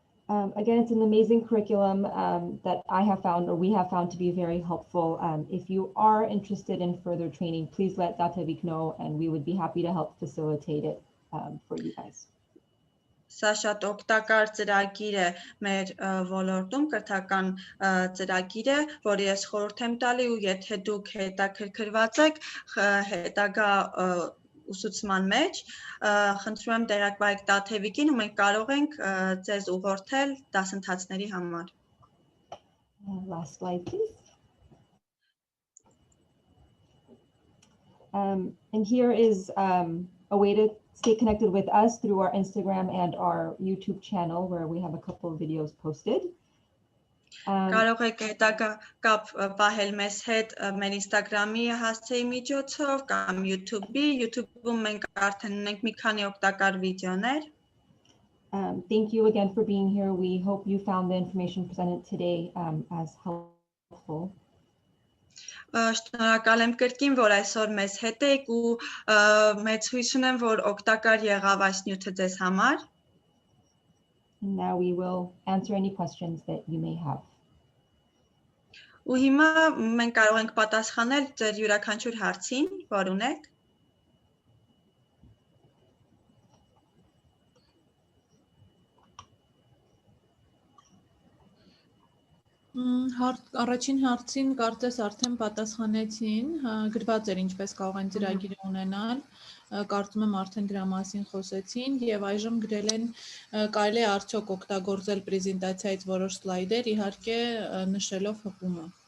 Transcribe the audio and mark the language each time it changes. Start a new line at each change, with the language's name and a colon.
English: Again, it's an amazing curriculum that I have found, or we have found to be very helpful. If you are interested in further training, please let Datavik know, and we would be happy to help facilitate it for you guys.
Armenian: Սա շատ օգտակար ծրագիր է մեր ոլորտում, կրթական ծրագիր է, որը ես խորհուրդ եմ տալի ու եթե դուք հետաքրքրված եք հետագա ուսուցման մեջ, խնդրում եմ տեղակայեք Տաթևիկին ու մենք կարող ենք ձեզ ուղղորդել դասընթացների համար.
English: Last slide, please. And here is a way to stay connected with us through our Instagram and our YouTube channel, where we have a couple of videos posted.
Armenian: Կարող եք հետագա կապ պահել մեզ հետ մեր Instagram-ի հասցեի միջոցով կամ YouTube-ի։ YouTube-ում մենք արդեն ունենք մի քանի օգտակար վիդեոներ։
English: Thank you again for being here. We hope you found the information presented today as helpful.
Armenian: Շնորհակալ եմ կրկին, որ այսօր մեզ հետ եք ու մեծ հույս ունեմ, որ օգտակար եղավ այս նյութը ձեզ համար։
English: And now we will answer any questions that you may have.
Armenian: Ու հիմա մենք կարող ենք պատասխանել ձեր յուրաքանչյուր հարցին, որ ունեք։ Առաջին հարցին կարծես արդեն պատասխանեցին, գրված էր ինչպես կարող են ծրագիրը ունենալ, կարծում եմ արդեն դրա մասին խոսեցին եւ այժմ գրել են կարելի է արդյոք օգտագործել պրեզենտացիայից որոշ սլայդեր, իհարկե նշելով հպումը։